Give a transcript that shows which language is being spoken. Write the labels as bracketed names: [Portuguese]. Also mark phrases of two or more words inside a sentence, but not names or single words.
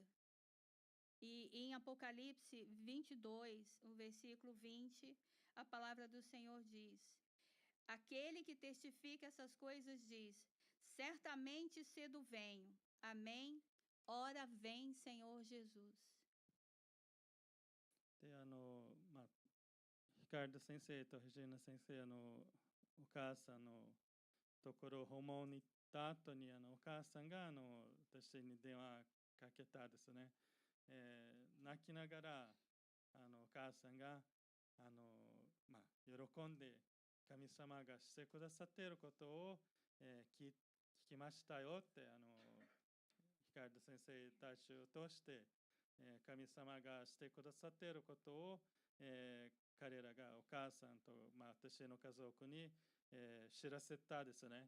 [Portuguese] E em Apocalipse 22, o versículo 20, a palavra do Senhor diz: aquele que testifica essas coisas diz: certamente cedo venho. Amém. Ora vem, Senhor Jesus. [Japanese] で、ヒカルド先生と藤野先生お母さんのところを訪問に行った後にお母さんが私に電話かけたですね。泣きながらお母さんが喜んで神様がしてくださっていることを、聞きましたよってヒカルド先生たちを通して、神様がしてくださっていることを、彼らがお母さんと、私の家族に、知らせたですね。